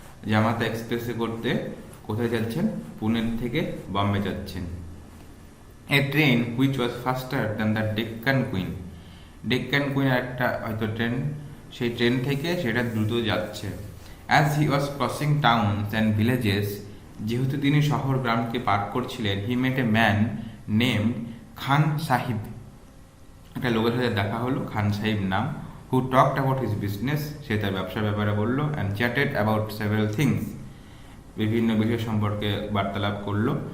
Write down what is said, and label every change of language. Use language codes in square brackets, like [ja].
[bn] জামাতা এক্সপ্রেসে করতে কোথায় যাচ্ছেন? পুনে থেকে বম্বে যাচ্ছেন। [en] A train which was faster than the Deccan Queen. [bn] Deccan queen একটা হয়তো ট্রেন, সেই ট্রেন থেকে সেটা দ্রুত যাচ্ছে। [en] As he was crossing towns and villages, [bn] যেহেতু তিনি শহর গ্রামকে পার করছিলেন, [en] he met a man named Khan Sahib. [bn] একটা লোকের সাথে দেখা হলো, খান সাহিব নাম। [en] who talked about his business, [bn] সে তার ব্যবসার ব্যাপারে বললো। [en] and chatted about several things, [bn] বিভিন্ন বিষয় সম্পর্কে বার্তালাপ করলো।